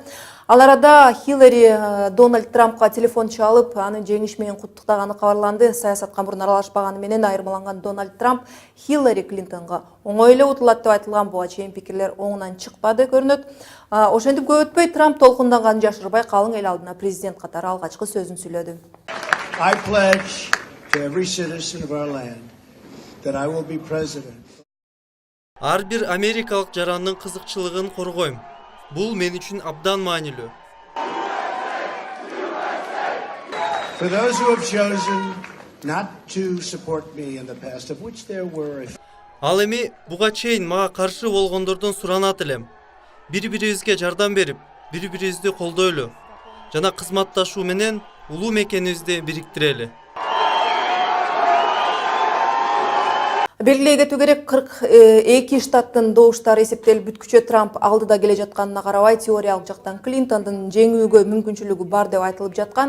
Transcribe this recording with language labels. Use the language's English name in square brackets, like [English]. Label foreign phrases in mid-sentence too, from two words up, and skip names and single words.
[Kyrgyz] Ал арада Хиллари Дональд Трампка телефон чалып, анын жеңиш менен куттуктаганы кабарланды. Саясатка мурун аралашпаганы менен айырмаланган Дональд Трамп Хиллари Клинтонго оңой эле утулат деп айтылган буга чейин пикирлер оңунан чыкпады көрүнөт. Ошентип көп өтпөй Трамп толкунданганын жашырбай калың эл алдына президент катары алгачкы сөзүн сүйлөдү. [English] I pledge to every citizen of our land that I will be president. [Kyrgyz] Ар бир америкалык жарандын кызыкчылыгын коргойм. Бул мен үчүн абдан маанилүү. [English] For those who have chosen not to support me in the past, of which there were a few. [Kyrgyz] Ал эми буга чейин мага каршы болгондордон суранат элем. Бири-бирибизге жардам берип, бири-бирибизди колдойлу жана кызматташуу менен улуу мекенибизди бириктирели. Белгилей кетүү керек, 42 штаттын добуштары эсептелип бүткүчө Трамп алдыда келе жатканына карабай, теориялык жактан Клинтондун жеңүүгө мүмкүнчүлүгү бар деп айтылып жаткан.